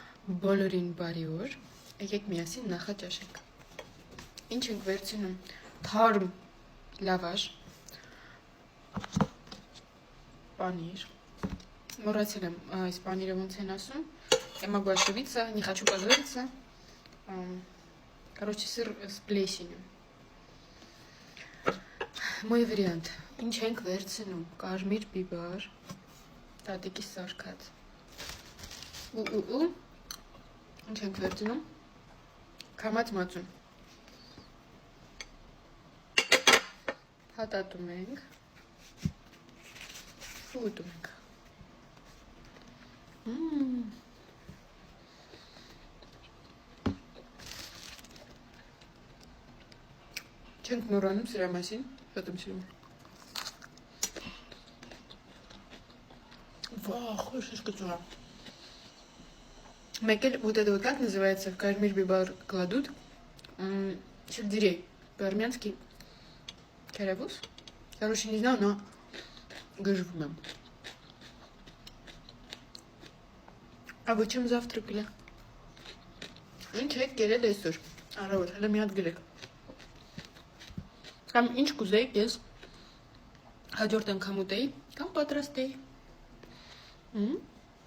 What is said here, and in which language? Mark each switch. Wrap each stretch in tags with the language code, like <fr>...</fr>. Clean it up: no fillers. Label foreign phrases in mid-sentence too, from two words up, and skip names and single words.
<hy>բոլորին բարի օր, եկեք միասին նախաճաշենք։ Ինչ ենք վերցնում, թարմ լավաշ, պանիր, մոռացել եմ այս պանիրը ոնց են ասում,</hy> <ru>я могу ошибиться, не хочу позориться, короче, сыр с плесенью. Мой вариант,</ru> <hy>ինչ ենք վերցնում, կարմիր բիբար, տատիկի սարքած, ինչ ենք վերցնում, քամած մածուն, հատատում ենք, ուտում ենք։ Չենք մոռանում սրա մասին, շատ եմ սիրում։</hy> <ru>Вау, шишка. Мекель, вот это вот как называется?</ru> <hy>Կարմիր բիբար</hy> <ru>кладут. Сельдерей. По-армянски. Каравус. Короче, не знаю, но гажвмем. А вы чем завтракали?</ru> <hy>Ինչ կերել այսօր։ Առավոտ, հələ մի հատ գրեք։ Կամ ինչ կուզեիք, ես հաջորդ անգամ ուտեի, կամ պատրաստեի։</hy>